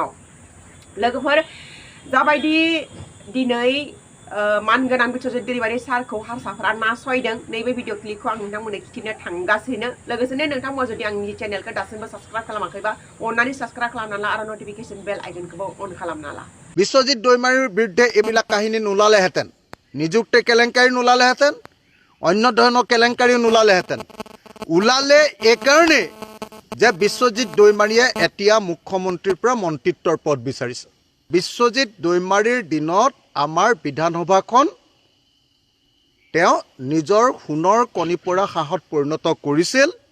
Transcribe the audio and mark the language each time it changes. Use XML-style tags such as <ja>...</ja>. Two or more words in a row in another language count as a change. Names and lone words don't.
<brx>लोगोफोर, जाबायदि दिनै मानगोनां बिश्वजित दैमारी सारखौ हारसाफोरा नासयदों, नैबे भिडिअ क्लिपखौ आं नोंथांमोननो खिथिनो थांगासिनो। लोगोसेनो नोंथांमोना जुदि आंनि चेनेलखौ दासिमबो साबस्क्राइब खालामाखैबा अन्नानै साबस्क्राइब खालामना ला आरो</brx> <en>notification bell</en> <brx>आइकनखौबो अन खालामना ला।</brx> <as>বিশ্বজিৎ দৈমাৰীৰ বিৰুদ্ধে এইবিলাক কাহিনী নোলালেহেঁতেন, নিযুক্তি কেলেংকাৰী নোলালেহেঁতেন, অন্য ধৰণৰ কেলেংকাৰীও নোলালেহেঁতেন। ওলালে এইকাৰণেই যে বিশ্বজিৎ দৈমাৰীয়ে এতিয়া মুখ্যমন্ত্ৰীৰ পৰা মন্ত্ৰিত্বৰ পদ বিচাৰিছে। বিশ্বজিৎ দৈমাৰীৰ দিনত আমাৰ বিধানসভাখন তেওঁ নিজৰ সোণৰ কণী পৰা হাঁহত পৰিণত কৰিছিল।</as>